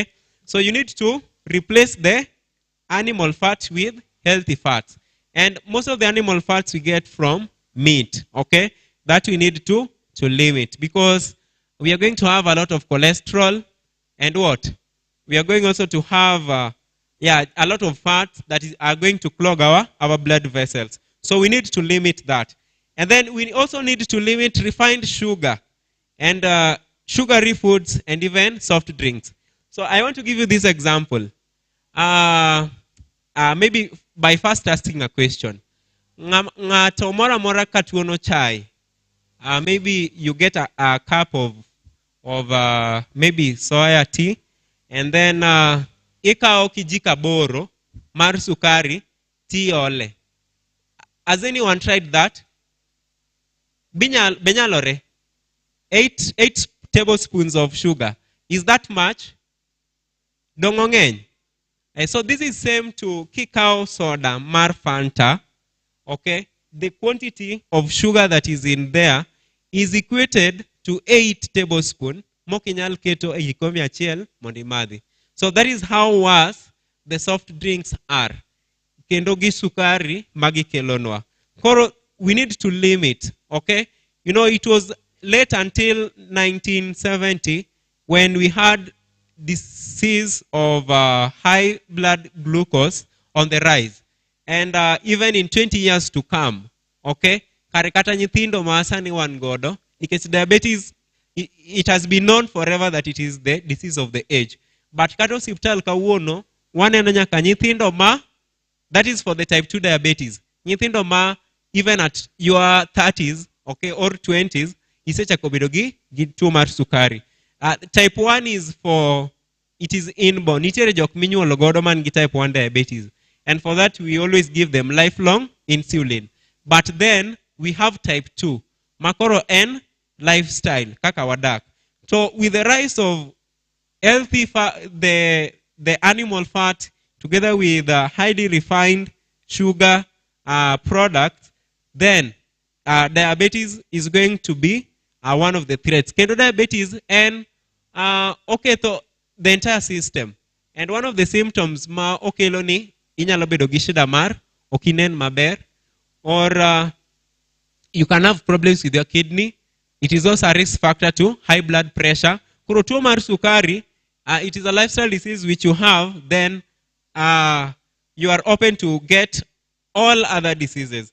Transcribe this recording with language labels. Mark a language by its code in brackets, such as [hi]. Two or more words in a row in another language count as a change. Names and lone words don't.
[en] So you need to replace the animal fat with healthy fats, and most of the animal fats we get from meat, okay, that we need to limit, because we are going to have a lot of cholesterol, and what we are going also to have a lot of fats that are going to clog our blood vessels. So we need to limit that. And then we also need to limit refined sugar and sugary foods and even soft drinks. So I want to give you this example. Maybe by first asking a question. [luo] Ng'ato mora mora katuono chai. [en] Maybe you get a cup of maybe soya tea, and then [luo] ikao kijika boro mar sukari tea ole. [en] Has anyone tried that? Benyalore. 8 tablespoons of sugar. Is that much? [luo] Dongongeny. [en] So this is same to [luo] kikao soda mar Fanta. [en] Okay, the quantity of sugar that is in there is equated to 8 tablespoons. [luo] Mokinyal keto egikombe achiel mondo imadhi. [en] So that is how worse the soft drinks are. [luo] Kendo gi sukari magi kelonwa. [en] Koro we need to limit, okay? You know, it was late until 1970 when we had disease of high blood glucose on the rise. And even in 20 years to come, [luo] okay, karekata nyithindo maasani wan godo, [en] because diabetes, it has been known forever that it is the disease of the age. [luo] But kato hospital kawuono, waneno nyaka nyithindo ma, [en] that is for the type 2 diabetes. [luo] Nyithindo ma, [en] even at your 30s, okay, or 20s, [luo] isecha kobedogi tuo mar sukari. [en] Type 1 is for, it is inborn. [luo] Nitiere jok minyuolo godo man gi [en] type 1 diabetes. And for that, we always give them lifelong insulin. But then, we have type 2. [luo] Makoro N, lifestyle, kaka wadak. [en] So, with the rise of healthy fat, the animal fat, together with highly refined sugar products, then diabetes is going to be one of the threats. Kendo diabetes and, okay, so the entire system. And one of the symptoms, [luo] ma okay loni, inyalo bedo gi shida mar okinen maber, [en] or you can have problems with your kidney. It is also a risk factor to high blood pressure. [luo] Kuro tuo mar sukari, [en] it is a lifestyle disease which you have, then you are open to get all other diseases.